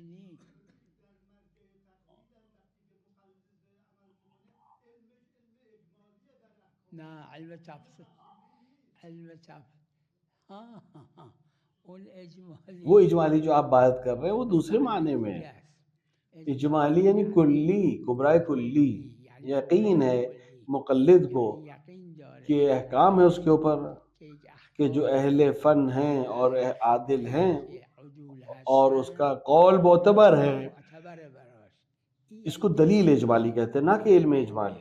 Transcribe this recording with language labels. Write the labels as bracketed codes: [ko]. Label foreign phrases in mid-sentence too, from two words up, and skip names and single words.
[ur] وہ اجمالی جو آپ بات کر رہے ہیں وہ دوسرے معنی میں ہے. اجمالی یعنی کلی، کبرائے کلی. یقین ہے مقلد کو کہ احکام ہے اس کے اوپر کہ جو اہل فن ہیں اور عادل ہیں اور اس کا قول معتبر ہے. اس کو دلیل اجمالی کہتے ہیں، نہ کہ علم اجمالی.